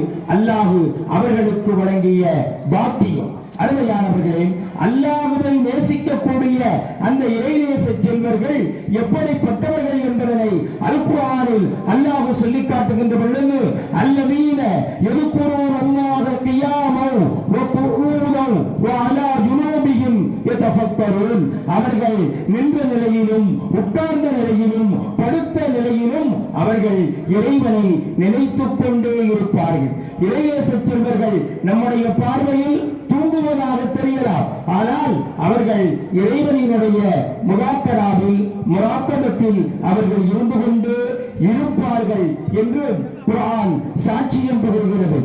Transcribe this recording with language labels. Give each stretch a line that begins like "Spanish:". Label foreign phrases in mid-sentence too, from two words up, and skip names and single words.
Tamil: அல்லாஹ் அவர்களுக்கு வழங்கிய பாக்கியம். அருமையானவர்களே, அல்லாஹ்வை நேசிக்கக்கூடிய அந்த இறைநேச செல்வர்கள் எப்படிப்பட்டவர்கள் என்பதனை அல் குர்ஆனில் அல்லாஹ் சொல்லி காட்டுகின்ற பொழுது
Arabic: الذين يذكرون الله قياما وقعودا وعلى جنوبهم يتفكرون.
Tamil: அவர்கள் நின்ற நிலையிலும் உட்கார்ந்த நிலையிலும் படுத்த நிலையிலும் அவர்கள் இறைவனை நினைத்துக் கொண்டே இருப்பார்கள். இறைநேச செல்வர்கள் நம்முடைய பார்வையில் தூங்குவதாக தெரியலாம். ஆனால் அவர்கள் இறைவனினுடைய முராக்கராவில் முராக்கபத்தில் அவர்கள் இருந்து கொண்டு இருப்பார்கள் என்று குர்ஆன் சாட்சியம் பகிர்கிறது.